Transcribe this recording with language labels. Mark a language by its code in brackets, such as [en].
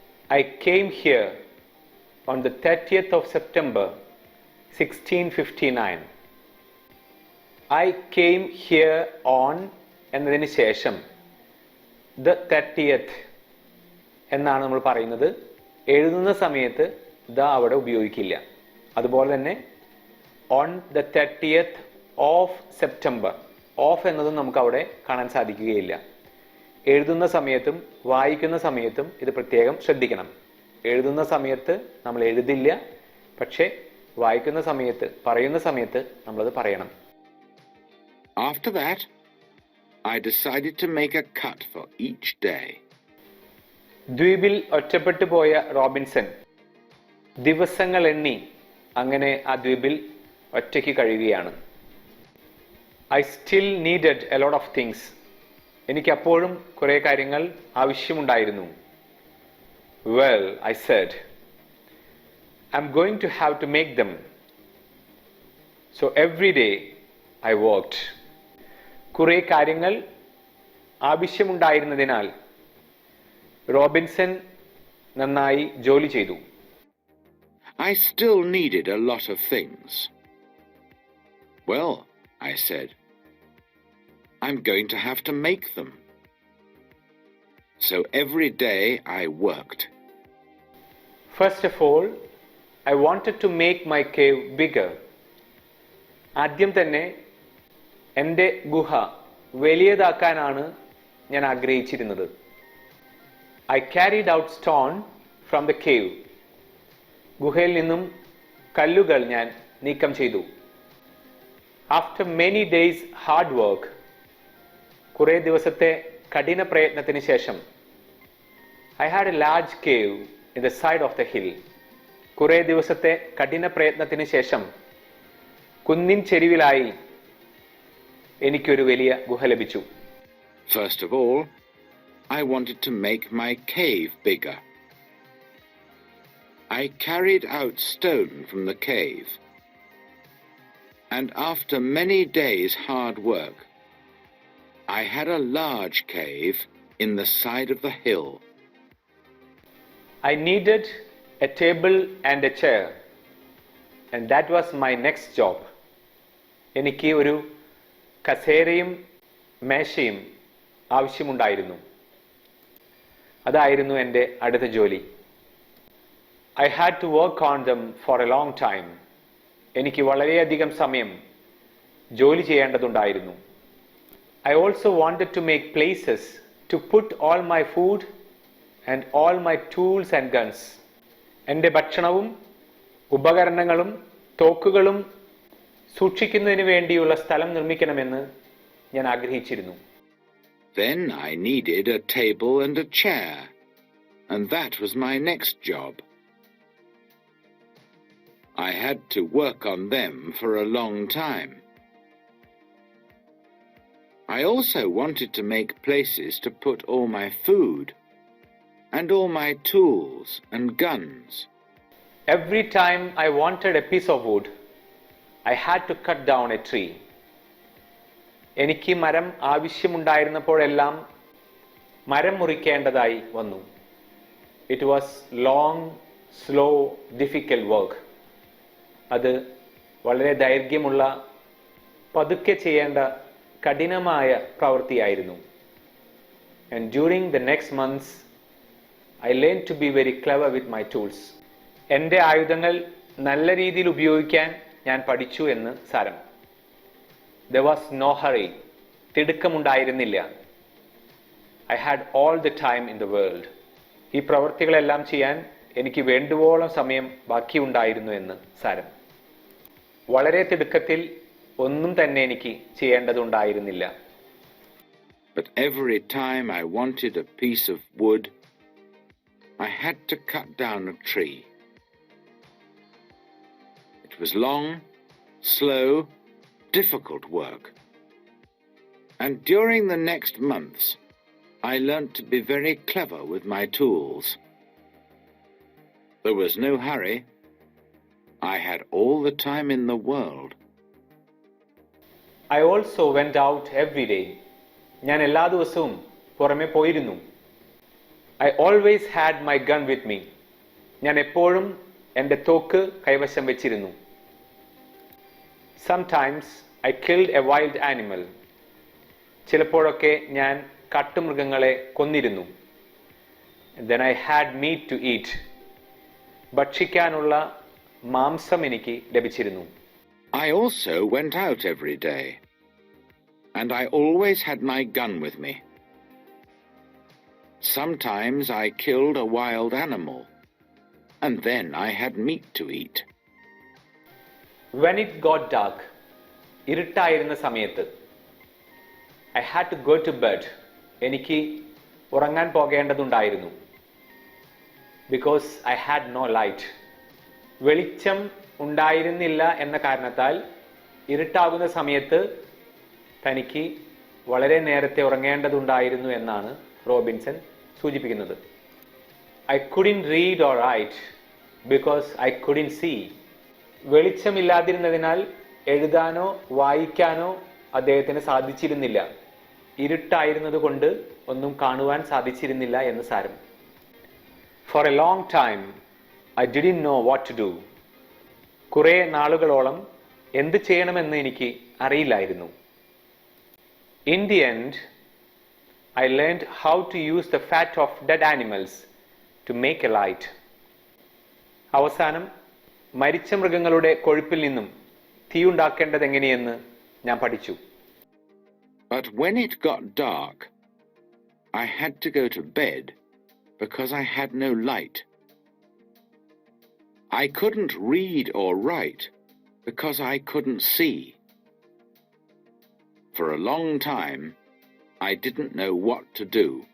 [en] I came here on the 30th of September 1659. I came here on [ml] എന്നതിന് ശേഷം [en] the 30th [ml] എന്നാണ് നമ്മൾ പറയുന്നത്. എഴുതുന്ന സമയത്ത് ദ അവിടെ ഉപയോഗിക്കില്ല. അതുപോലെ തന്നെ [en] on the 30th of September, [ml] of എന്നതും നമുക്ക് അവിടെ കാണാൻ സാധിക്കുകയില്ല. എഴുതുന്ന സമയത്തും വായിക്കുന്ന സമയത്തും ഇത് പ്രത്യേകം ശ്രദ്ധിക്കണം. എഴുതുന്ന സമയത്ത് നമ്മൾ എഴുതില്ല, പക്ഷേ വായിക്കുന്ന സമയത്ത് പറയുന്ന സമയത്ത് നമ്മളത് പറയണം. [en] After that, I decided to make a cut for each day. [ml] ദ്വീപിൽ ഒറ്റപ്പെട്ടു പോയ റോബിൻസൺ ദിവസങ്ങൾ എണ്ണി അങ്ങനെ ആ ദ്വീപിൽ ഒറ്റയ്ക്ക് കഴിയുകയാണ്. [en] I still needed a lot of things. [ml] എനിക്ക് അപ്പോഴും കുറേ കാര്യങ്ങൾ ആവശ്യമുണ്ടായിരുന്നു. [en] Well, I said, I'm going to have to make them. So every day I worked. [ml] കുറേ കാര്യങ്ങൾ ആവശ്യമുണ്ടായിരുന്നതിനാൽ റോബിൻസൺ നന്നായി ജോലി ചെയ്തു. [en] I still needed a lot of things. Well, I said, I'm going to have to make them. So every day I worked. First of all, I wanted to make my cave bigger. [ml] ആദ്യം തന്നെ എൻ്റെ ഗുഹ വലിയതാക്കാനാണ് ഞാൻ ആഗ്രഹിച്ചിരുന്നത്. [en] I carried out stone from the cave. [ml] ഗുഹയിൽ നിന്നും കല്ലുകൾ ഞാൻ നീക്കം ചെയ്തു. [en] After many days hard work, [ml] കുറേ ദിവസത്തെ കഠിന പ്രയത്നത്തിന് ശേഷം [en] I had a large cave in the side of the hill. [ml] കുറേ ദിവസത്തെ കഠിന പ്രയത്നത്തിന് ശേഷം കുന്നിൻ ചെരിവിലായി എനിക്കൊരു വലിയ ഗുഹ ലഭിച്ചു. [en] First of all, I wanted to make my cave bigger. I carried out stone from the cave, and after many days' hard work, I had a large cave in the side of the hill. I needed a table and a chair, and that was my next job. [ml] എനിക്ക് ഒരു കസേരയും മേശയും ആവശ്യമുണ്ടായിരുന്നു. അതായിരുന്നു എൻ്റെ അടുത്ത ജോലി. [en] I had to work on them for a long time. [ml] എനിക്ക് വളരെയധികം സമയം ജോലി ചെയ്യേണ്ടതുണ്ടായിരുന്നു. [en] I also wanted to make places to put all my food and all my tools and guns. [ml] എൻ്റെ ഭക്ഷണവും ഉപകരണങ്ങളും തോക്കുകളും സൂക്ഷിക്കുന്നതിന് വേണ്ടിയുള്ള സ്ഥലം നിർമ്മിക്കണമെന്ന് ഞാൻ ആഗ്രഹിച്ചിരുന്നു. [en] Then I needed a table and a chair, and that was my next job. I had to work on them for a long time. I also wanted to make places to put all my food and all my tools and guns. Every time I wanted a piece of wood, I had to cut down a tree. [ml] എനിക്ക് മരം ആവശ്യമുണ്ടായിരുന്നപ്പോഴെല്ലാം മരം മുറിക്കേണ്ടതായി വന്നു. [en] It was long, slow, difficult work. [ml] അത് വളരെ ദൈർഘ്യമുള്ള പതുക്കെ ചെയ്യേണ്ട കഠിനമായ പ്രവൃത്തിയായിരുന്നു. [en] And during the next months, I learned to be very clever with my tools. [ml] എൻ്റെ ആയുധങ്ങൾ നല്ല രീതിയിൽ ഉപയോഗിക്കാൻ ഞാൻ പഠിച്ചു എന്ന് സാരം. [en] There was no hurry. [ml] തിടുക്കമുണ്ടായിരുന്നില്ല. [en] I had all the time in the world. [ml] ഈ പ്രവൃത്തികളെല്ലാം ചെയ്യാൻ എനിക്ക് വേണ്ടുവോളം സമയം ബാക്കിയുണ്ടായിരുന്നു എന്ന് സാരം. വളരെ തിടുക്കത്തിൽ ഒന്നും തന്നെ എനിക്ക് ചെയ്യേണ്ടതുണ്ടായിരുന്നില്ല. [en] But every time I wanted a piece of wood, I had to cut down a tree. It was long, slow, difficult work. And during the next months, I learnt to be very clever with my tools. There was no hurry. I had all the time in the world. I also went out every day. [ml] ഞാൻ എല്ലാ ദിവസവും പുറമെ പോയിരുന്നു. [en] I always had my gun with me. [ml] ഞാൻ എപ്പോഴും എൻ്റെ തോക്ക് കൈവശം വെച്ചിരുന്നു. [en] Sometimes I killed a wild animal. [ml] ചിലപ്പോഴൊക്കെ ഞാൻ കാട്ടുമൃഗങ്ങളെ കൊന്നിരുന്നു. [en] Then I had meat to eat. [ml] ഭക്ഷിക്കാനുള്ള മാംസം എനിക്ക് ലഭിച്ചിരുന്നു. [en] I also went out every day, and I always had my gun with me. Sometimes I killed a wild animal, and then I had meat to eat. When it got dark, [ml] ഇരുട്ടായിരുന്ന സമയത്ത് [en] I had to go to bed. [ml] എനിക്ക് ഉറങ്ങാൻ പോകേണ്ടതുണ്ടായിരുന്നു. [en] Because I had no light. [ml] വെളിച്ചം ഉണ്ടായിരുന്നില്ല എന്ന കാരണത്താൽ ഇരുട്ടാകുന്ന സമയത്ത് തനിക്ക് വളരെ നേരത്തെ ഉറങ്ങേണ്ടതുണ്ടായിരുന്നു എന്നാണ് റോബിൻസൺ സൂചിപ്പിക്കുന്നത്. [en] I couldn't read or write because I couldn't see. [ml] വെളിച്ചമില്ലാതിരുന്നതിനാൽ എഴുതാനോ വായിക്കാനോ അദ്ദേഹത്തിന് സാധിച്ചിരുന്നില്ല. ഇരുട്ടായിരുന്നതുകൊണ്ട് ഒന്നും കാണുവാൻ സാധിച്ചിരുന്നില്ല എന്ന് സാരം. [en] For a long time, I didn't know what to do. [ml] കുറേ നാളുകളോളം എന്ത് ചെയ്യണമെന്ന് എനിക്ക് അറിയില്ലായിരുന്നു. [en] In the end, I learned how to use the fat of dead animals to make a light. [ml] അവസാനം മരിച്ച മൃഗങ്ങളുടെ കൊഴുപ്പിൽ നിന്നും തീയുണ്ടാക്കേണ്ടത് എങ്ങനെയെന്ന് ഞാൻ പഠിച്ചു. [en] But when it got dark, I had to go to bed because I had no light. I couldn't read or write because I couldn't see. For a long time, I didn't know what to do.